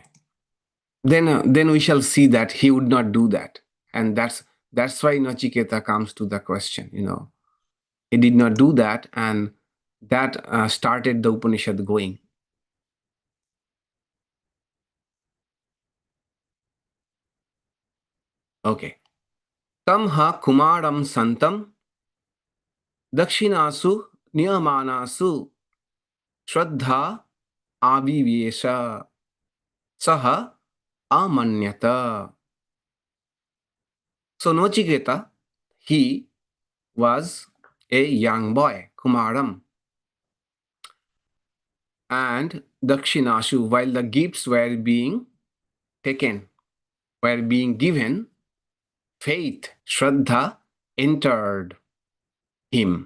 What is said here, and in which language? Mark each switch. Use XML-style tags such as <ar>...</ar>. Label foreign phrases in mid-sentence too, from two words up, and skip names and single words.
<en>Then we shall see that he would not do that, and that's why Naciketā comes to the question. He did not do that, and that started the Upanishad going. Okay.</en> <sa>Tam ha kumāram santam dakṣiṇāsu nīyamānāsu śraddhā āviveśa saha amanyata.</sa> <en>So Naciketā, he was a young boy, kumāram, and dakṣiṇāsu, while the gifts were being given, faith, śraddhā, entered him.</en>